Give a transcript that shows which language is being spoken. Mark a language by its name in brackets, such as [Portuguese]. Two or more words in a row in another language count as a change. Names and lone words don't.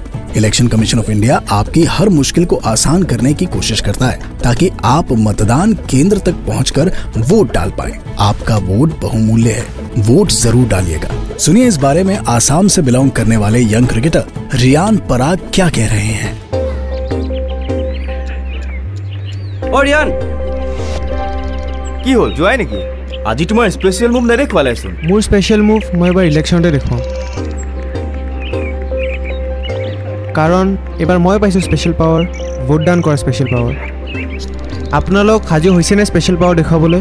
[Hindi] इलेक्शन कमीशन ऑफ इंडिया आपकी हर मुश्किल को आसान करने की कोशिश करता है ताकि आप मतदान केंद्र तक पहुंचकर वोट डाल पाएं। आपका वोट बहुमूल्य है, वोट जरूर डालिएगा। सुनिए इस बारे में आसाम से बिलोंग करने वाले [English] young cricketer [Hindi] रियान पराग क्या कह रहे हैं। [Assamese] रियान কি হল যোৱাই নেকি? আজি তোমাৰ [English] special move [Assamese] নেদেখুৱালেচোন। মোৰ [English] special move [Assamese] মই এবাৰ ইলেকশ্যনতে দেখুৱাম, কাৰণ এবাৰ মই পাইছোঁ [English] special power, [Assamese] ভোটদান কৰা [English] special power. [Assamese] আপোনালোক সাজু হৈছেনে [English] special power [Assamese] দেখুৱাবলৈ?